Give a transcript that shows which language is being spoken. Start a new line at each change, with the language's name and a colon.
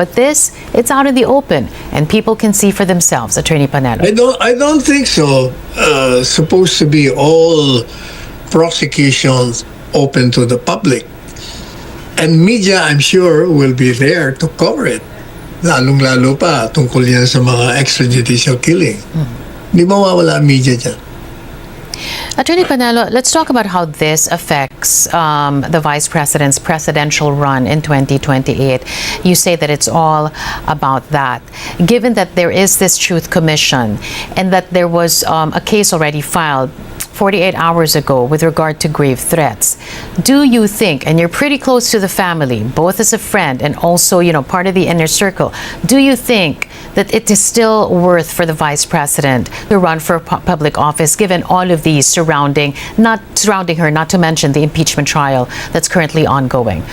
English: But this, it's out in the open, and people can see for themselves, Attorney Panelo. I don't think so. Supposed to be all prosecutions open to the public. And media, I'm sure, will be there to cover it.
Filipino: Lalong-lalo pa tungkol yan sa mga extrajudicial killing. Hindi mawawala ang media dyan.
English: Attorney Panelo, let's talk about how this affects the Vice President's presidential run in 2028. You say that it's all about that. Given that there is this Truth Commission and that there was a case already filed 48 hours ago with regard to grave threats, do you think, and you're pretty close to the family, both as a friend and also, part of the inner circle, do you think that it is still worth for the Vice President to run for public office given all of these surrounding her, not to mention the impeachment trial that's currently ongoing?